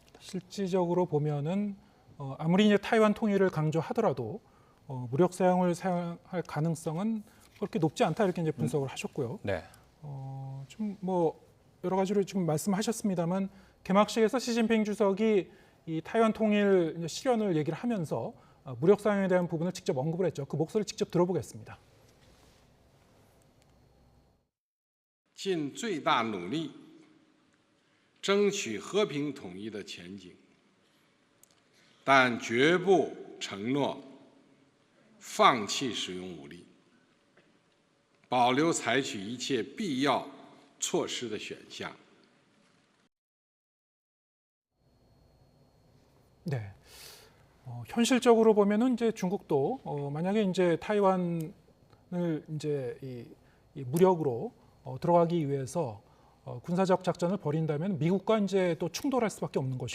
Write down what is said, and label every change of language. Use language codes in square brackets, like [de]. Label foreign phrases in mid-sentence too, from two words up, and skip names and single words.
[ko] 실질적으로 보면은 아무리 이제 타이완 통일을 강조하더라도 무력 사용할 가능성은 그렇게 높지 않다 이렇게 이제 분석을 하셨고요. 네. 좀 뭐 여러 가지로 지금 말씀하셨습니다만 개막식에서 시진핑 주석이 이 타이완 통일 이제 실현을 얘기를 하면서 무력 사용에 대한 부분을 직접 언급을 했죠. 그 목소리를 직접 들어보겠습니다. [zh] 尽最大努力争取和平统一的前景，但绝不承诺放弃使用武力，保留采取一切必要措施的选项。 [ko] 네. 현실적으로 보면은 이제 중국도 만약에 이제 타이완을 이제 이 무력으로 들어가기 위해서 군사적 작전을 벌인다면 미국과 이제 또 충돌할 수밖에 없는 것이고